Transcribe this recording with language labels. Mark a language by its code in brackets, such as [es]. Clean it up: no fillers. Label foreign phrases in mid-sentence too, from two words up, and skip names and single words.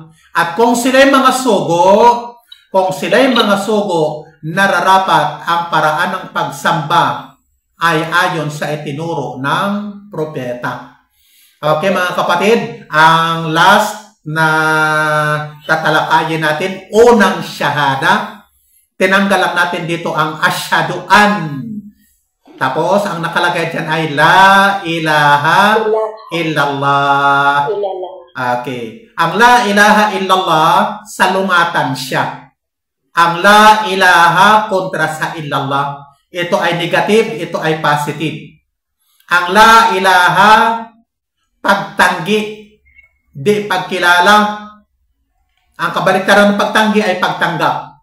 [tl] At kung sila'y mga sugo, nararapat ang paraan ng pagsamba ay ayon sa itinuro ng propeta. Okay mga kapatid, ang last na tatalakayin natin, unang shahada. Tinanggal lang natin dito ang asyaduan. Tapos, ang nakalagay dyan ay [ar] لا إله إلا الله. [tl] Okay. Ang [ar] لا إله إلا الله, [tl] salungatan siya. Ang [ar] لا إله [tl] kontra sa illallah. Ito ay negative, ito ay positive. Ang [ar] لا إله, [tl] pagtanggi, di pagkilala. Ang kabaliktaran ng pagtanggi ay pagtanggap.